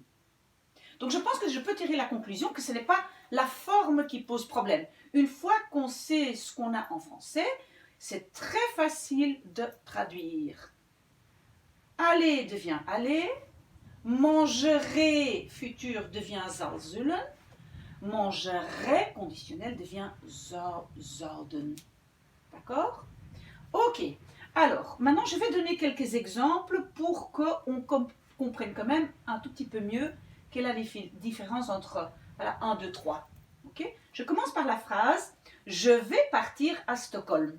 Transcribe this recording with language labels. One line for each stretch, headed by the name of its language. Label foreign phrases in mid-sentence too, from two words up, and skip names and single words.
French: Donc je pense que je peux tirer la conclusion que ce n'est pas la forme qui pose problème. Une fois qu'on sait ce qu'on a en français, c'est très facile de traduire. Aller devient aller, mangerai futur devient
Dutch: zal zullen,
French: mangerai conditionnel devient
Dutch: zou zouden.
French: D'accord? Ok. Alors, maintenant je vais donner quelques exemples pour qu'on comprenne quand même un tout petit peu mieux quelle est la différence entre 1, 2, 3. Okay? Je commence par la phrase « Je vais partir à Stockholm ».